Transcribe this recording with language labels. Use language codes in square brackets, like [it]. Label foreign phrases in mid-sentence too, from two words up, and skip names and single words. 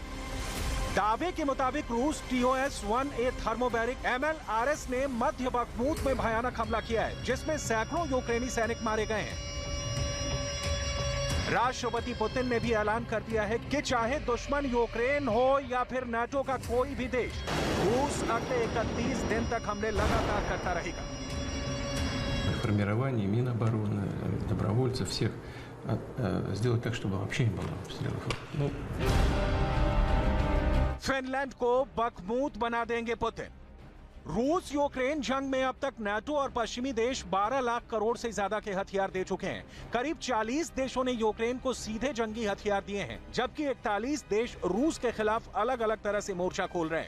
[hi] दावे के मुताबिक रूस TOS-1A थर्मोबैरिक MLRS ने मध्य बखमूत में भयानक हमला किया है, जिसमें सैकड़ों यूक्रेनी सैनिक मारे गए हैं। राष्ट्रपति पुतिन ने भी ऐलान कर दिया है कि चाहे दुश्मन यूक्रेन हो या फिर नाटो का कोई भी देश, रूस अगले 31 दिन तक हमले लगातार करता रहेगा। [ru] Формирование, Минобороны, добровольцев, всех сделать так, чтобы вообще не было обстрелов. [hi] फिनलैंड को बखमूत बना देंगे पुतिन। रूस यूक्रेन जंग में अब तक नाटो और पश्चिमी देश 12 लाख करोड़ से ज्यादा के हथियार दे चुके हैं। करीब 40 देशों ने यूक्रेन को सीधे जंगी हथियार दिए हैं, जबकि 41 देश रूस के खिलाफ अलग अलग तरह से मोर्चा खोल रहे हैं।